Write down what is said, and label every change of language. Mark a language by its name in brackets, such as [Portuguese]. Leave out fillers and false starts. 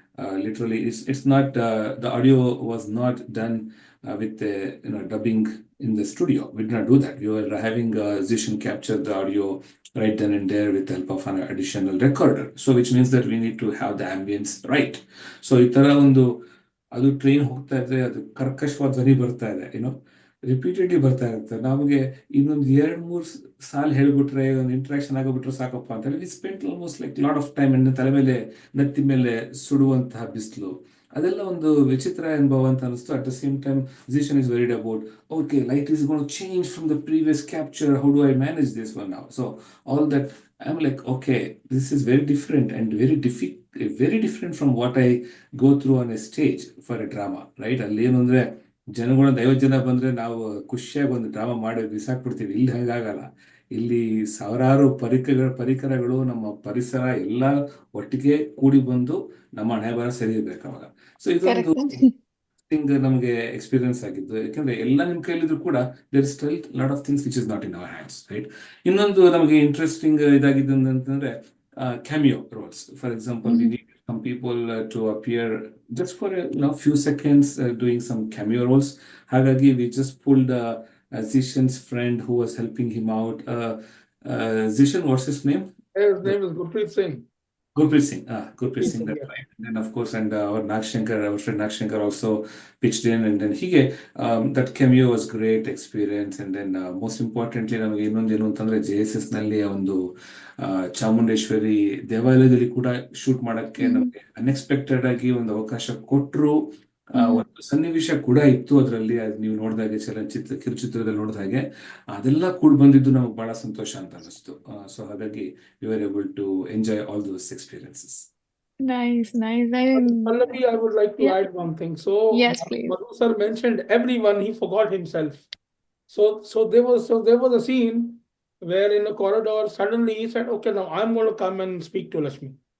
[English] Literally, it's not the audio was not done with the dubbing in the studio. We did not do that. We were having Zishan capture the audio right then and there with the help of an additional recorder. So which means that we need to have the ambience right. [Kannada] So ಈ ತರ ಒಂದು ಅದು train ಹೋಗ್ತಾ ಇದ್ರೆ ಅದು ಕರ್ಕಶವಾದ ಧ್ವನಿ ಬರ್ತಾ ಇದೆ ರಿಪೀಟೆಡ್ಲಿ ಬರ್ತಾ ಇರುತ್ತೆ. ನಮಗೆ ಇನ್ನೊಂದು 2-3 ಸಾಲ್ ಹೇಳ್ಬಿಟ್ರೆ ಒಂದು ಇಂಟ್ರಾಕ್ಷನ್ ಆಗೋಬಿಟ್ರೆ ಸಾಕಪ್ಪ ಅಂತ ಹೇಳಿ [English] we spent almost like lot of time [Kannada] and ತಲೆ ಮೇಲೆ ನೆತ್ತಿ ಮೇಲೆ ಸುಡುವಂತಹ ಬಿಸಿಲು, ಅದೆಲ್ಲ ಒಂದು ವಿಚಿತ್ರ ಅನುಭವ ಅಂತ ಅನಿಸ್ತು. At the same time [English] Zishan is worried about, okay, light is going to change from the previous capture, how do I manage this one now? So all that, I'm like, okay, this is very different and very different from what I go through on a stage for a drama, right? [Kannada] ಅಲ್ಲಿ ಏನು ಅಂದ್ರೆ ಜನಗಳು 50 ಜನ ಬಂದ್ರೆ ನಾವು ಖುಷಿಯಾಗಿ ಒಂದು drama ಮಾಡಿ ಬಿಸಾಕ್ಬಿಡ್ತೀವಿ. ಇಲ್ಲಿ ಹಂಗಾಗಲ್ಲ. ಇಲ್ಲಿ ಸಾವಿರಾರು ಪರಿಕರಗಳು ನಮ್ಮ ಪರಿಸರ ಎಲ್ಲ ಒಟ್ಟಿಗೆ ಕೂಡಿ ಬಂದು ನಮ್ಮ ಹಣೆ ಬರ ಸರಿ ಇರ್ಬೇಕು ಅವಾಗ. ಸೊ ಇದೊಂದು ಥಿಂಗ್ ನಮಗೆ ಎಕ್ಸ್ಪೀರಿಯನ್ಸ್ ಆಗಿದ್ದು. ಯಾಕಂದ್ರೆ ಎಲ್ಲ ನಿಮ್ ಕೈಲಿದ್ರು ಕೂಡ [English] There is still lot of things which is not in our hands, right? [Kannada] ಇನ್ನೊಂದು ನಮಗೆ ಇಂಟ್ರೆಸ್ಟಿಂಗ್ ಇದಾಗಿದ್ದು ಅಂತಂದ್ರೆ cameo roles. [English] For example, we need some people to appear just for a few seconds doing some cameo roles. Hagagi, we just pulled Zishan's friend who was helping him out. Zishan, what's his name? His name is Gurpreet Singh. Gurpreet Singh, Gurpreet Singh, that's Yeah. right. And then of course, and our friend Nagshankar also pitched in, and then that cameo was great experience. And then most importantly, [Kannada] ನಮಗೆ ಇನ್ನೊಂದು ಏನು ಅಂತಂದ್ರೆ JSS ನಲ್ಲಿ ಒಂದು ಚಾಮುಂಡೇಶ್ವರಿ ದೇವಾಲಯದಲ್ಲಿ ಕೂಡ shoot ಮಾಡಕ್ಕೆ ನಮಗೆ ಅನ್ಎಕ್ಸ್ಪೆಕ್ಟೆಡ್ ಆಗಿ ಒಂದು ಅವಕಾಶ ಕೊಟ್ಟರು. ಒಂದು ಸನ್ನಿವೇಶ ಕೂಡ ಇತ್ತು ಅದರಲ್ಲಿ, ನೀವು ನೋಡಿದಾಗೆ ಕಿರುಚಿತ್ರದಲ್ಲಿ ನೋಡಿದ ಹಾಗೆ ಅದೆಲ್ಲ ಕೂಡ ಬಂದಿದ್ದು ನಮಗೆ ಬಹಳ ಸಂತೋಷ ಅಂತ ಅನಿಸ್ತು. ಸೊ ಹಾಗಾಗಿ [English] we were able to enjoy all those experiences. Nice. Pallavi, I would like to Yeah. add one thing. So Yes, please. Madhu sir mentioned everyone, he forgot himself. So there was a scene where in a corridor suddenly he said, okay, now I'm going to come and speak to Lakshmi.